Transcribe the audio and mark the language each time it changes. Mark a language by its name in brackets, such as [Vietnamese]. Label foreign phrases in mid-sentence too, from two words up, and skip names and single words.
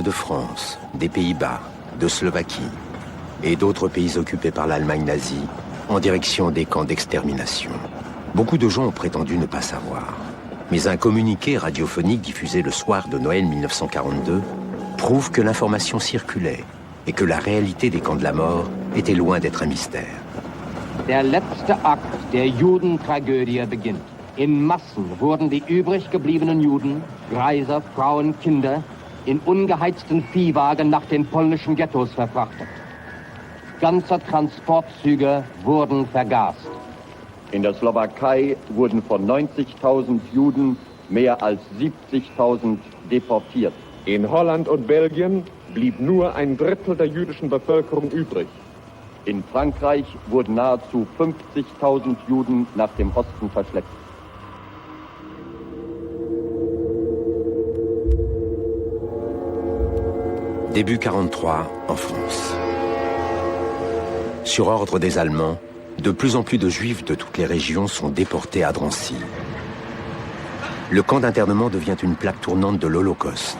[French] de France, des Pays-Bas, de Slovaquie et d'autres pays occupés par l'Allemagne nazie en direction des camps d'extermination. Beaucoup de gens ont prétendu ne pas savoir. Mais un communiqué radiophonique diffusé le soir de Noël 1942 prouve que l'information circulait et que la réalité des camps de la mort était loin d'être un mystère. [German] Der letzte Akt der Judentragödie beginnt. In Massen wurden die übrig gebliebenen Juden, Greiser, Frauen, Kinder, in ungeheizten Viehwagen nach den polnischen Ghettos verfrachtet. Ganze Transportzüge wurden vergast. In der Slowakei wurden von 90.000 Juden mehr als 70.000 deportiert. In Holland und Belgien blieb nur ein Drittel der jüdischen Bevölkerung übrig. In Frankreich wurden nahezu 50.000 Juden nach dem Osten verschleppt. [French] Début 43 en France. Sur ordre des Allemands, de plus en plus de Juifs de toutes les régions sont déportés à Drancy. Le camp d'internement devient une plaque tournante de l'Holocauste.